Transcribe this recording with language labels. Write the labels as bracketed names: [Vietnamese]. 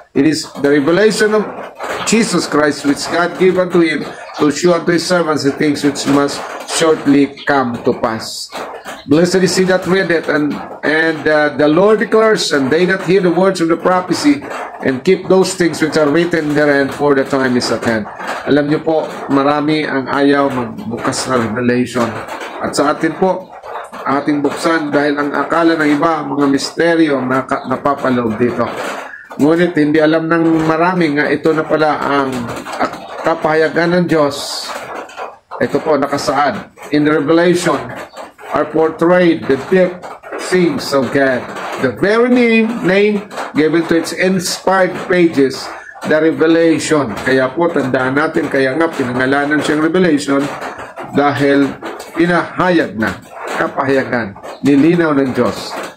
[English] It is the revelation of Jesus Christ which God gave unto Him to show unto His servants the things which must shortly come to pass. Blessed is he that read it, and the Lord declares, and they that hear the words of the prophecy, and keep those things which are written therein, for the time is at hand. [Filipino] Alam niyo po, marami ang ayaw magbukas na Revelation. At sa atin po, ating buksan dahil ang akala ng iba, mga misteryo na napapaloob dito. Ngunit hindi alam ng marami nga ito na pala ang kapahayagan ng Diyos. Ito po nakasaad. [English] In Revelation are portrayed the deep things of God. The very name given to its inspired pages, the Revelation. [Filipino] Kaya po tandaan natin, kaya nga pinangalanan siyang Revelation dahil pinahayag na, kapahayagan, nilinaw ng Diyos.